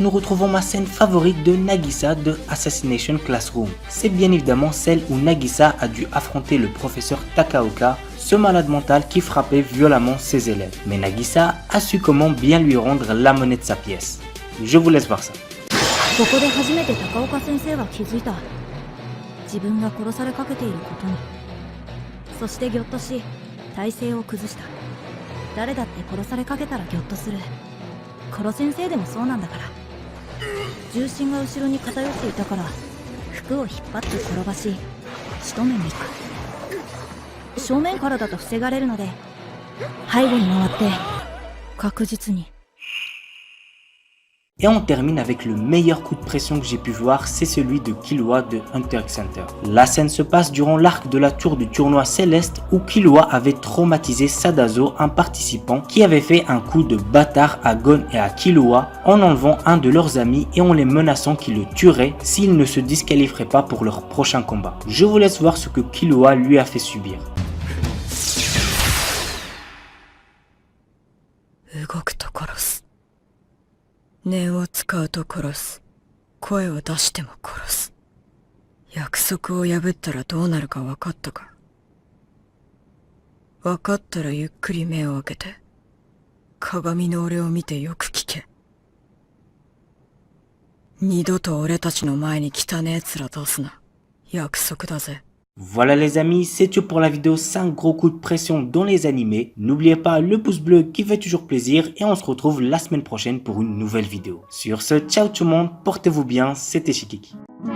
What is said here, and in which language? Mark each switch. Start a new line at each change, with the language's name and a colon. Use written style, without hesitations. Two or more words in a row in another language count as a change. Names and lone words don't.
French: nous retrouvons ma scène favorite de Nagisa de Assassination Classroom. C'est bien évidemment celle où Nagisa a dû affronter le professeur Takaoka, ce malade mental qui frappait violemment ses élèves. Mais Nagisa a su comment bien lui rendre la monnaie de sa pièce. Je vous laisse voir ça.
Japanese: ここで初めて高岡先生は気づいた。自分が殺されかけていることに。そしてぎょっとし、体勢を崩した。誰だって殺されかけたらぎょっとする。殺先生でもそうなんだから。重心が後ろに偏っていたから、服を引っ張って転ばし、仕留めに行く。正面からだと防がれるので、背後に回って、確実に。
French: Et on termine avec le meilleur coup de pression que j'ai pu voir, c'est celui de Killua de Hunter x Hunter. La scène se passe durant l'arc de la tour du tournoi céleste où Killua avait traumatisé Sadazo, un participant qui avait fait un coup de bâtard à Gon et à Killua en enlevant un de leurs amis et en les menaçant qu'il le tuerait s'il ne se disqualifierait pas pour leur prochain combat. Je vous laisse voir ce que Killua lui a fait subir.
Japanese: 念を使うと殺す。声を出しても殺す。約束を破ったらどうなるか分かったか。分かったらゆっくり目を開けて、鏡の俺を見てよく聞け。二度と俺たちの前に汚え面出すな。約束だぜ。
French: Voilà les amis, c'est tout pour la vidéo 5 gros coups de pression dans les animés. N'oubliez pas le pouce bleu qui fait toujours plaisir et on se retrouve la semaine prochaine pour une nouvelle vidéo. Sur ce, ciao tout le monde, portez-vous bien, c'était Shikiki.